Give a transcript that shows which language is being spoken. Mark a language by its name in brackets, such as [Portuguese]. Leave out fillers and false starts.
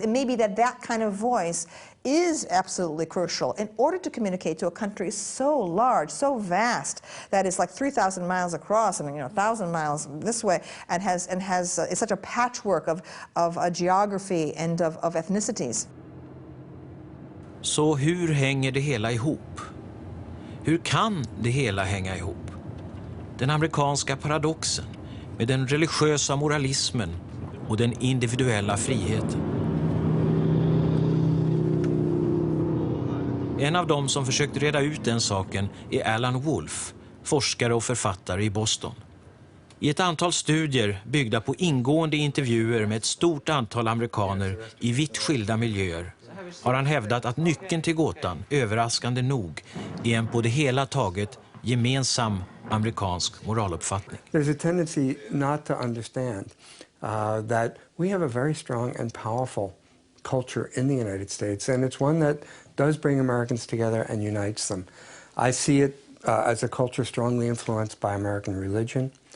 [English] It may be that kind of voice is absolutely crucial in order to communicate to a country so large, so vast, that is like 3,000 miles across and 1,000 miles this way, and has it's such a patchwork of geography and of ethnicities. [Swedish] Så hur hänger det hela ihop? Hur kan det hela hänga ihop? Den amerikanska paradoxen med den religiösa moralismen och den individuella friheten. En av dem som försökt reda ut den saken är Alan Wolf, forskare och författare i Boston. I ett antal studier byggda på ingående intervjuer med ett stort antal amerikaner i vitt skilda miljöer har han hävdat att nyckeln till gåtan, överraskande nog, är en på det hela taget gemensam amerikansk moraluppfattning. [English] There's a tendency not to understand that we have a very strong and powerful culture in the United States, and it's one that does bring Americans together and unites them. I see it as a culture strongly influenced by American religion.